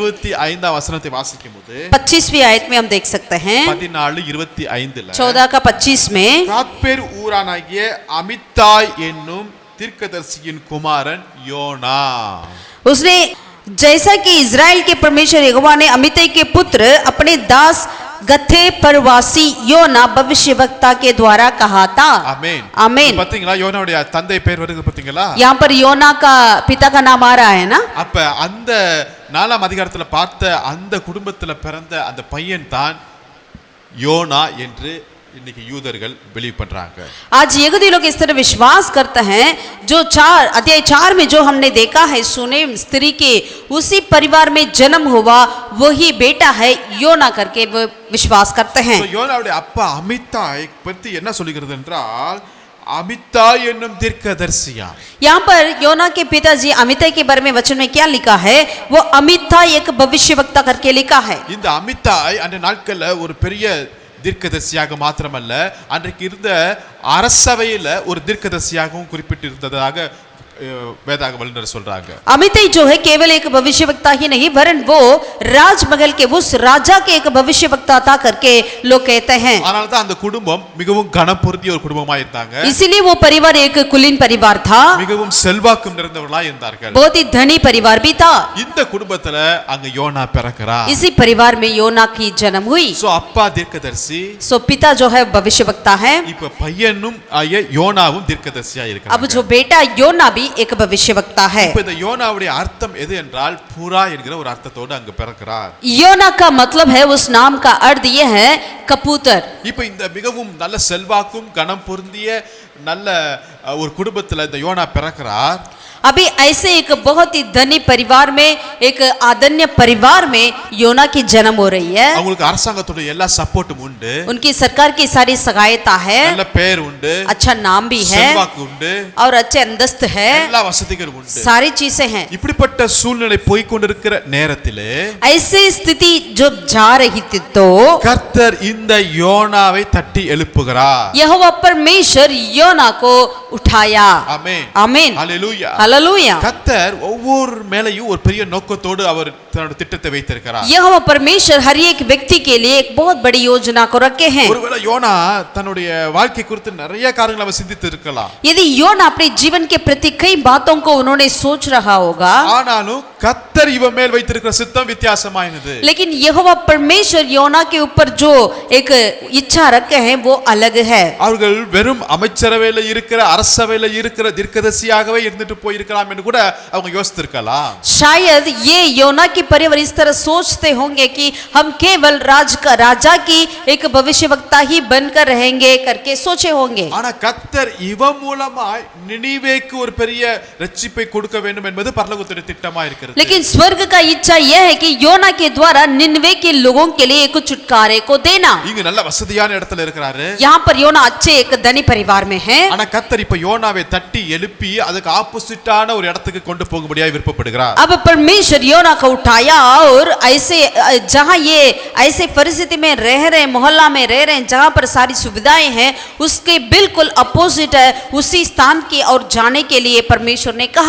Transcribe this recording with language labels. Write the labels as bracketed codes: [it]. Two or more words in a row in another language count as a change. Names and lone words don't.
[ta] 25ஆம் வசனத்தை வாசிக்கும் போது [hi] 25वीं आयत में हम देख सकते हैं 14:25 14 का 25 में [ta] காத்பேர் ஊரானாகிய அமித்தாய் என்னும் தீர்க்கதரிசியின் குமாரன் யோனா [hi] उसने जैसा कि इज़राइल के परमेश्वर यहोवा ने अमित्तै के पुत्र अपने दास गथे परवासी योना भविष्यवक्ता के द्वारा कहा था [ta] ஆமென் [hi] आमीन [ta] பாத்தீங்களா யோனாவுடைய தந்தை பேர் வருது பாத்தீங்களா [hi] यहाँ पर योना का पिता का नाम आ रहा है ना [ta] அப்ப அந்த 4ஆம் அதிகாரத்துல பார்த்த அந்த குடும்பத்துல பிறந்த அந்த பையன் தான் யோனா என்று இன்னைக்கு யூதர்கள் பிலீவ் பண்றாங்க [hi] आज यहूदी लोग इस तरह विश्वास करते हैं जो अध्याय 4 में जो हमने देखा है सुने स्त्री के उसी परिवार में जन्म हुआ वही बेटा है योना करके वो विश्वास करते हैं [ta] So, யோனாவுடைய அப்பா அமித்தாய் பத்தி என்ன சொல்லுகிறது என்றால் அமித்தாய் என்னும் தீர்க்கதரிசியா [hi] यहाँ पर योना के पिताजी अमित्तै के बारे में वचन में क्या लिखा है वो अमित्ता एक भविष्यवक्ता करके लिखा है [ta] இந்த அமித்தாய் அந்த நாட்கள்ல ஒரு பெரிய தீர்க்கதரிசியாக மாத்திரமல்ல அன்றைக்கு இருந்த அரசவையில ஒரு தீர்க்கதரிசியாகவும் குறிப்பிட்டிருந்ததாக வேதாக வல்லுநர் சொல்றாங்க [hi] अमित्तै जो है केवल एक भविष्यवक्ता ही नहीं वरन वो राजमहल के उस राजा के एक भविष्यवक्ता था करके लोग कहते हैं [ta] அதனால தான் அந்த குடும்பம் மிகவும் கனம் பொருந்திய ஒரு குடும்பமா இருந்தாங்க [hi] इसीलिए वो परिवार एक कुलीन परिवार था [ta] மிகவும் செல்வாக்கும் நிறைந்தவர்களா இருந்தார்கள் [hi] बहुत ही धनी परिवार भी था [ta] இந்த குடும்பத்துல அங்க யோனா பிறக்கிறார் [hi] इसी परिवार में योना की जन्म हुई [ta] சோ அப்பா தீர்க்கதரிசி [hi] सो पिता जो है भविष्यवक्ता है [ta] இப்ப பையனும் யோனாவும் தீர்க்கதரிசியா [hi] अब [ta] இருக்காங்க [hi] जो बेटा योना भी एक भविष्यवक्ता है [ta] இப்ப இந்த யோனாவுடைய அர்த்தம் எது என்றால் புறா என்கிற ஒரு அர்த்தத்தோடு அங்க பிறக்கிறார் [hi] योना का मतलब है उस नाम का अर्थ ये है कबूतर [ta] இப்ப இந்த மிகவும் நல்ல செல்வாக்கும் கனம் பொருந்திய நல்ல ஒரு குடும்பத்துல இந்த யோனா பிறக்கிறார் [hi] अभी ऐसे एक बहुत ही धनी परिवार में एक आदन्य परिवार में योना की जन्म हो रही है [ta] அவங்களுக்கு அரசாங்கத்தோட எல்லா சப்போர்ட்டும் உண்டு [hi] उनकी सरकार की सारी सहायता है [ta] நல்ல பெயர் உண்டு [hi] अच्छा नाम भी है [ta] செல்வாக்கு உண்டு [hi] और अच्छे अंदस्त है [ta] எல்லா வசதிகளும் உண்டு [hi] सारी चीजें हैं [ta] இப்படிப்பட்ட சூழ்நிலை போய் கொண்டிருக்கிற நேரத்திலே [hi] ऐसी स्थिति जो जा रही थी तो [ta] கர்த்தர் இந்த யோனாவை தட்டி எழுப்புகிறார் [hi] यहोवा परमेश्वर योना को उठाया [ta] ஆமென் [hi] आमीन [ta] ஹalleluya [hi] हालेलुया [ta] கர்த்தர் ஒவ்வொரு மேலையும் ஒரு பெரிய நோக்கத்தோடு அவர் தன்னோட திட்டத்தை வைத்திருக்கிறார் [hi] यहोवा परमेश्वर हर एक व्यक्ति के लिए एक बहुत बड़ी योजना को रखे हैं [ta] ஒருவேளை யோனா தன்னுடைய வாழ்க்கை குறித்து நிறைய காரியங்களை அவர் சிந்தித்து இருக்கலாம் [hi] यदि योना अपने जीवन के प्रति कई बातों को उन्होंने सोच रहा होगा [ta] ஆனாலும் கர்த்தர் இவன் மேல் வைத்திருக்கிற சித்தம் வித்தியாசமானது [hi] लेकिन यहोवा परमेश्वर योना के ऊपर जो एक इच्छा रखे हैं वो अलग है [ta] அவர்கள் வெறும் அமைச்சரவையில இருக்கிற அரசவையில இருக்கிற தீர்க்கதரிசியாகவே இருந்துட்டு போயிருக்கலாம் என்று கூட அவங்க யோசித்திருக்கலாம் [hi] शायद ये योना की परिवार इस तरह सोचते होंगे कि हम केवल राजा की एक भविष्यवक्ता ही बनकर रहेंगे करके सोचे होंगे [ta] ஆனா கர்த்தர் இவன் மூலமாய் நினிவேக்கு ஒரு பெரிய ரட்சிப்பை கொடுக்க வேண்டும் என்பது பரலோகத்துடைய திட்டமா இருக்கிறது [hi] लेकिन स्वर्ग का इच्छा यह है कि योना के द्वारा निन्वे के लोगों के लिए एक छुटकारे को देना [ta] இங்க நல்ல வசதியான இடத்துல இருக்கிறாரு [hi] यहाँ पर योना अच्छे एक धनी परिवार में है [ta] ஆனா கர்த்தர் இப்ப யோனாவை தட்டி எழுப்பி அதுக்கு ஆப்போசிட்டான ஒரு இடத்துக்கு கொண்டு போகும்படியாக விருப்பப்படுகிறார் [hi] अब परमेश्वर योना को उठाया और ऐसे जहाँ ये ऐसे परिस्थिति में रह रहे मोहल्ला में रह रहे हैं जहाँ पर सारी सुविधाएं हैं उसके बिल्कुल अपोजिट है उसी स्थान की और जाने के लिए परमेश्वर ने कहा